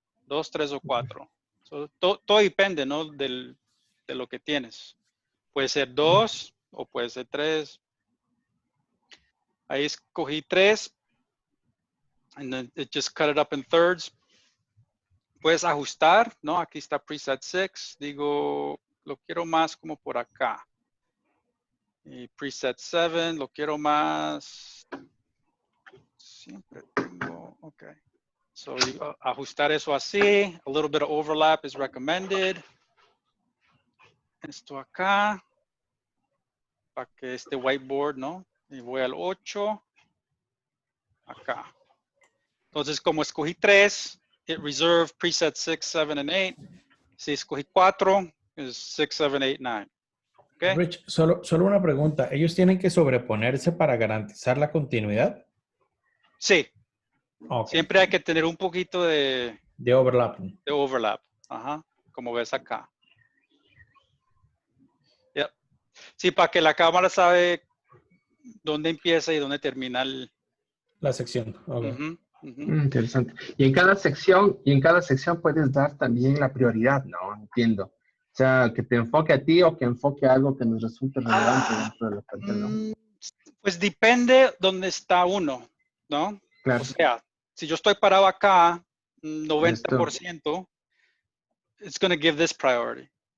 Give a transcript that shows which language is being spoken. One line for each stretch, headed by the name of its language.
Spanish: 2, 3, o 4. So todo depende, ¿no? De lo que tienes. Puede ser 2 o puede ser 3. Ahí escogí 3,
English: and then it just cut it up in thirds.
Spanish: Puedes ajustar, ¿no? Aquí está preset 6. Digo, lo quiero más como por acá. Y preset 7, lo quiero más. Siempre tengo, ok. So ajustar eso así.
English: A little bit of overlap is recommended.
Spanish: Esto acá. Para que este whiteboard, ¿no? Y voy al 8. Acá. Entonces, como escogí 3,
English: it reserved preset 6, 7, and 8.
Spanish: Si escogí 4, es 6, 7, 8, 9. Okay. Rich, solo una pregunta. ¿Ellos tienen que sobreponerse para garantizar la continuidad? Sí. Okay. Siempre hay que tener un poquito de
English: overlapping.
Spanish: De overlap. Ajá. Como ves acá. Yep. Sí, para que la cámara sabe dónde empieza y dónde termina la sección. Okay. Interesante. Y en cada sección puedes dar también la prioridad, ¿no? Entiendo. O sea, que te enfoque a ti o que enfoque a algo que nos resulte relevante dentro de la pantalla, ¿no? Pues depende dónde está uno, ¿no? Claro. O sea, si yo estoy parado acá, 90%,
English: it's going to give this priority.